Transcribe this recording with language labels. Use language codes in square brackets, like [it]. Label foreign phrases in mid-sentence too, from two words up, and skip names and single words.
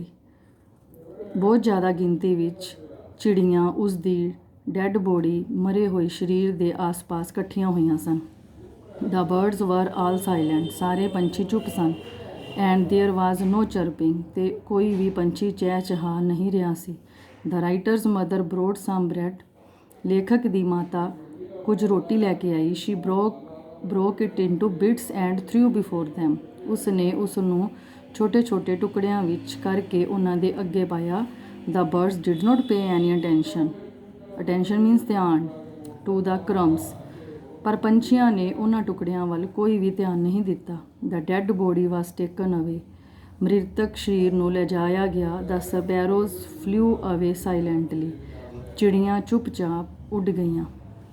[pa] ਬਹੁਤ ਜ਼ਿਆਦਾ ਗਿਣਤੀ ਵਿੱਚ ਚਿੜੀਆਂ ਉਸ ਦੀ [en] dead body, [pa] ਮਰੇ ਹੋਏ ਸਰੀਰ ਦੇ ਆਸ-ਪਾਸ ਇਕੱਠੀਆਂ ਹੋਈਆਂ ਸਨ। [en] The birds were all silent. [pa] ਸਾਰੇ ਪੰਛੀ ਚੁੱਪ ਸਨ। [en] And there was no chirping. [pa] ਤੇ ਕੋਈ ਵੀ ਪੰਛੀ ਚਹਿ-ਚਹਾ ਨਹੀਂ ਰਿਹਾ ਸੀ। [en] The writer's mother brought some bread. [pa] ਲੇਖਕ ਦੀ ਮਾਤਾ ਕੁਝ ਰੋਟੀ ਲੈ ਕੇ ਆਈ। [en] ਸ਼ੀ broke it into bits and threw before them। [pa] ਉਸ ਨੇ ਉਸ ਨੂੰ ਛੋਟੇ-ਛੋਟੇ ਟੁਕੜਿਆਂ ਵਿੱਚ ਕਰਕੇ ਉਹਨਾਂ ਦੇ ਅੱਗੇ ਪਾਇਆ। [en] The birds did not pay any attention। Attention means ਧਿਆਨ। To the crumbs। [pa] ਪਰ ਪੰਛੀਆਂ ਨੇ ਉਹਨਾਂ ਟੁਕੜਿਆਂ ਵੱਲ ਕੋਈ ਵੀ ਧਿਆਨ ਨਹੀਂ ਦਿੱਤਾ। [en] The dead body was taken away। [pa] ਮ੍ਰਿਤਕ ਸਰੀਰ ਨੂੰ ਲਿਜਾਇਆ ਗਿਆ। [en] The sparrows flew away silently। [pa] ਚਿੜੀਆਂ ਚੁੱਪਚਾਪ ਉੱਡ ਗਈਆਂ।